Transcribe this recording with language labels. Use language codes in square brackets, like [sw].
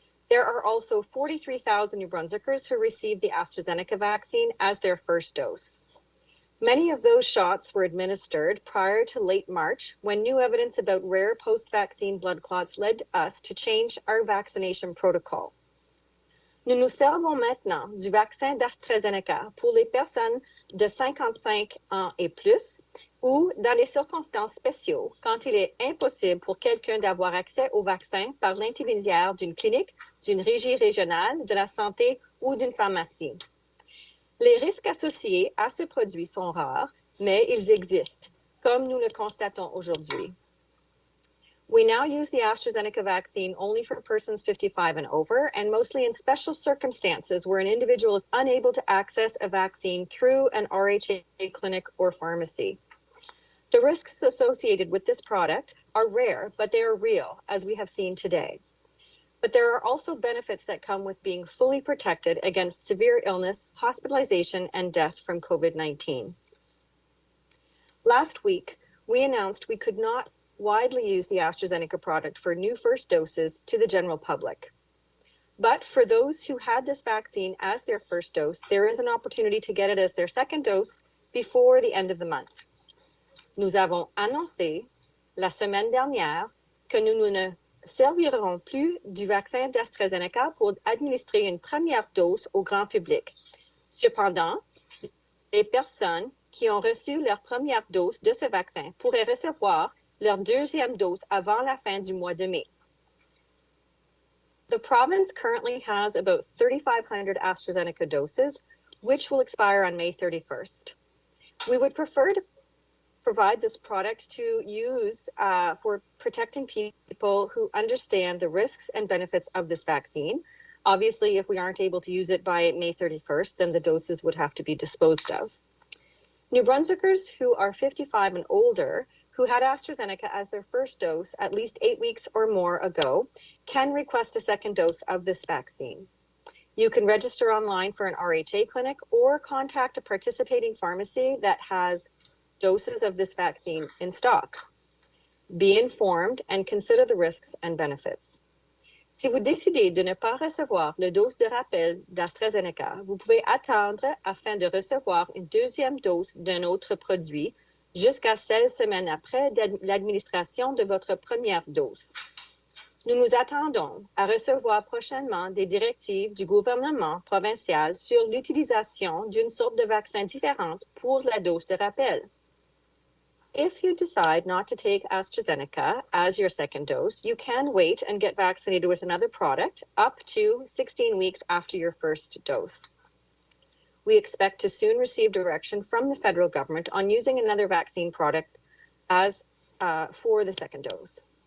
[en] There are also 43,000 New Brunswickers who received the AstraZeneca vaccine as their first dose. Many of those shots were administered prior to late March, when new evidence about rare post-vaccine blood clots led us to change our vaccination protocol. [fr] Nous nous servons maintenant du vaccin d'AstraZeneca pour les personnes de 55 ans et plus, ou dans les circonstances spéciales, quand il est impossible pour quelqu'un d'avoir accès au vaccin par l'intermédiaire d'une clinique, d'une régie régionale de la santé ou d'une pharmacie. Les risques associés à ce produit sont rares, mais ils existent, comme nous le constatons aujourd'hui. [en] We now use the AstraZeneca vaccine only for persons 55 and over, and mostly in special circumstances where an individual is unable to access a vaccine through an RHA clinic or pharmacy. The risks associated with this product are rare, but they are real, as we have seen today. But there are also benefits that come with being fully protected against severe illness, hospitalization, and death from COVID-19. Last week, we announced we could not widely use the AstraZeneca product for new first doses to the general public. But for those who had this vaccine as their first dose, there is an opportunity to get it as their second dose before the end of the month. [fr] Nous avons annoncé la semaine dernière que nous ne servirons plus du vaccin d'AstraZeneca pour administrer une première dose au grand public. Cependant, les personnes qui ont reçu leur première dose de ce vaccin pourraient recevoir leur deuxième dose avant la fin du mois de mai. [en] The province currently has about 3,500 AstraZeneca doses, which will expire on May 31st. We would prefer to provide this product to use for protecting people who understand the risks and benefits of this vaccine. Obviously, if we aren't able to use it by May 31st, then the doses would have to be disposed of. New Brunswickers who are 55 and older who had AstraZeneca as their first dose at least 8 weeks or more ago can request a second dose of this vaccine. You can register online for an RHA clinic or contact a participating pharmacy that has doses of this vaccine in stock. Be informed and consider the risks and benefits. [fr] Si vous décidez de ne pas recevoir le dose de rappel d'AstraZeneca, vous pouvez attendre afin de recevoir une deuxième dose d'un autre produit jusqu'à 16 semaines après l'administration de votre première dose. Nous nous attendons à recevoir prochainement des directives du gouvernement provincial sur l'utilisation d'une sorte de vaccin différente pour la dose de rappel. [en] If you decide not to take AstraZeneca as your second dose, you can wait and get vaccinated with another product up to 16 weeks after your first dose. We expect to soon receive direction from the federal government on using another vaccine product as for the second dose.